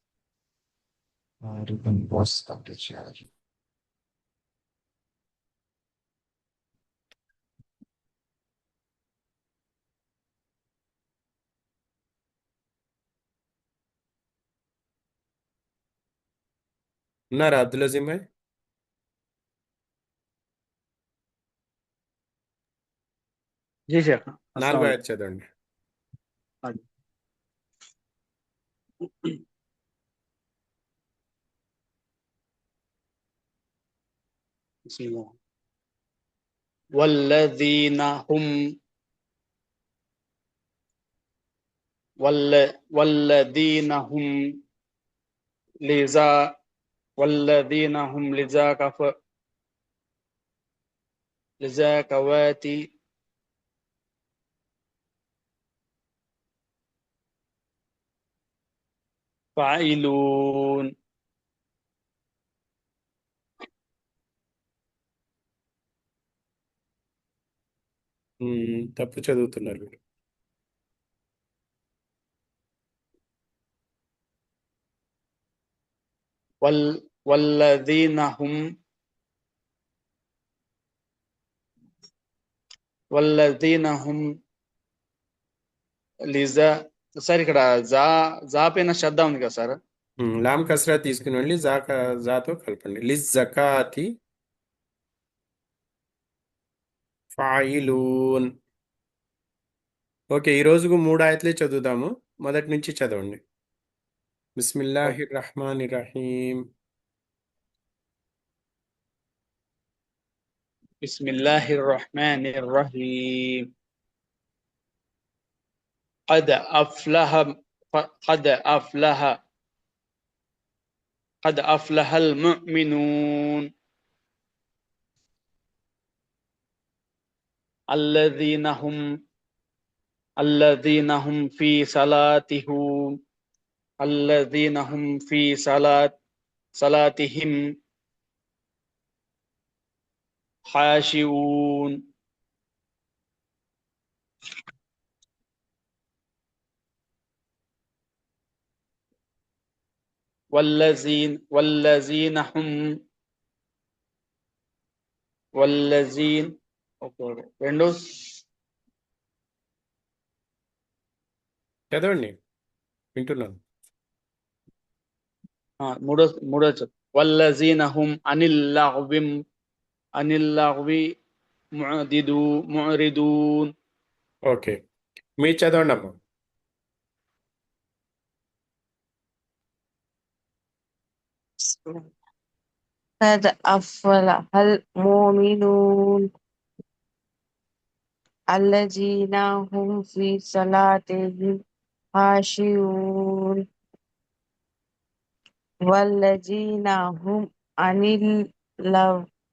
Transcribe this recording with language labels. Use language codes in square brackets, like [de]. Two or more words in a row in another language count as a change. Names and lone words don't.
[te] బాస్ కంప్లీట్ చేయాలి. ఉన్నారా అబ్దుల్ అజీం భాయ్? [ur] जी शेख [te] 4వ [ar] अस्सलाम [te] ఆయత్ చదవండి. [ar] وعليكم. بسم الله. والذين هم والذين هم لزا والذين هم للزكاة فاعلون. [te] తప్పు చదువుతున్నారు మీరు. [ar] والذين هم لزا [te] సార్ ఇక్కడ జా పైన శ్రద్ధ ఉంది కదా సార్. లామ్ కసరా తీసుకుని వెళ్ళి జాతో కలపండి. [ar] للزكاة فاعلون. [te] ఓకే, ఈ రోజుకు 3 ఆయత్లే చదువుదాము. మొదటి నుంచి చదవండి. [ar] بسم الله الرحمن الرحيم. بسم الله الرحمن الرحيم. قد أفلح المؤمنون الذين هم في صلاتهم خاشعون. [te] والذين రెండు చదవండి, వింటున్నాను. [ar] మూడో والذين هم عن اللغو معرضون. [te] ఓకే, మీరు చదవండి అమ్మా. [ar] قد أفلح المؤمنون الذين هم في صلاتهم خاشعون والذين هم عن اللغو